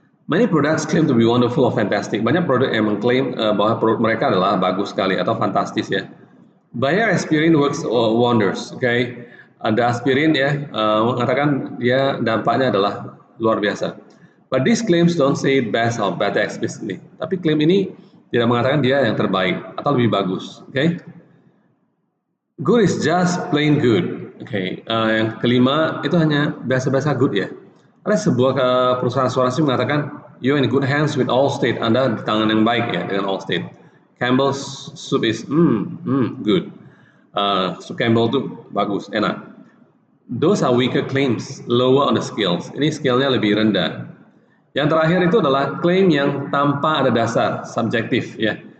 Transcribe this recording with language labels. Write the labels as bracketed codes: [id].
[en] Many products claim to be wonderful or fantastic. [id] Banyak produk yang mengklaim bahwa produk mereka adalah bagus sekali atau fantastis ya. [en] Bayer aspirin works wonders, okay? [id] Ada aspirin ya, mengatakan dia dampaknya adalah luar biasa. [en] But these claims don't say it best or better explicitly. [id] Tapi klaim ini tidak mengatakan dia yang terbaik atau lebih bagus, okay? [en] Good is just plain good. Okay. [id] Yang kelima itu hanya biasa-biasa good ya. Ada sebuah perusahaan asuransi mengatakan [en] you're in good hands with Allstate. [id] Anda di tangan yang baik ya dengan Allstate. [en] Campbell's soup is good. [id] Soup Campbell itu bagus, enak. [en] Those are weaker claims, lower on the scales. [id] Ini scale-nya lebih rendah. Yang terakhir itu adalah klaim yang tanpa ada dasar, subjektif ya.